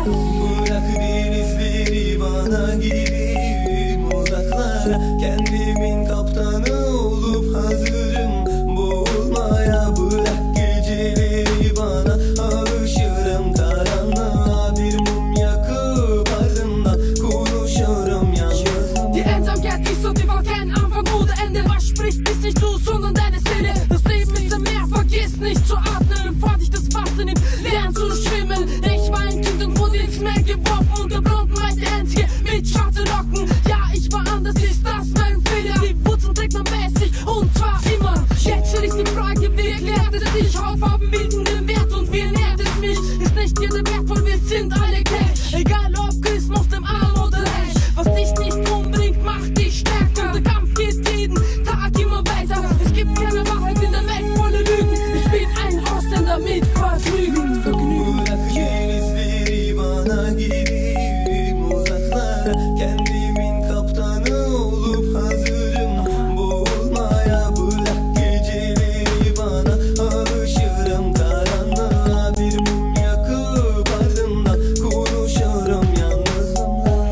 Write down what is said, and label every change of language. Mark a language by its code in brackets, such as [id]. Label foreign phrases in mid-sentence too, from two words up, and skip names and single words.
[tr] Bırak denizleri bana, gideyim uzaklara. Kendimin kaptanı olup hazırım boğulmaya. Bırak geceleri bana, alışırım karanlığa. Bir mum yakıp ardından konuşurum yalnız. [de] Die Einsamkeit ist so tief auf keinen Anfang oder Ende. Was spricht, bis nicht du, sondern deine Seele. Das Leben ist ein Meer, vergiss nicht zu atmen, bevor dich das Wasser nimmt. Lern zu schwimmen. Ich war ein Kind und wurde ins Meer geworfen. Unter Blonden war ich der Einzige mit schwarzen Locken. Ja, ich war anders, ist das mein Fehler? Die Wurzeln trägt man bei sich und zwar immer. Jetzt stell ich die Frage, wie erklärt es sich? Hautfarben bilden den Wert und wie nährt es mich? Ist nicht jeder wertvoll, wir sind alle gleich. Egal ob Christ, Muslim, arm oder reich. Was dich nicht umbringt, macht dich stärker. Der Kampf geht jeden Tag immer weiter. Es gibt keine Wahrheit in der Welt, volle Lügen. Ich bin ein Ausländer mit Vergnügen. [tr] Bırak denizleri bana, gideyim uzaklara. Kendimin kaptanı olup hazırım boğulmaya. Bırak geceleri bana, alışırım karanlığa. Bir mum yakıp ardından konuşurum yalnızımla.